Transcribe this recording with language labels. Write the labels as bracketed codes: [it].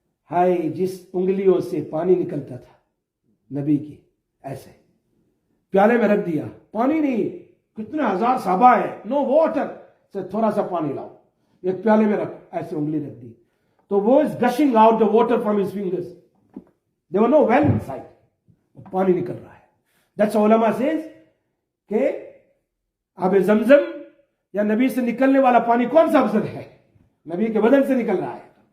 [ur] ہائے, جس انگلیوں سے پانی نکلتا تھا نبی کی, ایسے پیالے میں رکھ دیا, پانی نہیں, کتنے ہزار صحابہ ہیں, [en] no water, [ur] سے تھوڑا سا پانی لاؤ, ایک پیالے میں رکھ, ایسے انگلی رکھ دی, تو وہ [en] is gushing out the water from his fingers. There were no well inside, [ur] پانی نکل رہا ہے. That's علماء says کہ آب زمزم یا نبی سے نکلنے والا پانی کون سا افضل ہے؟ نبی کے بدن سے نکل رہا ہے.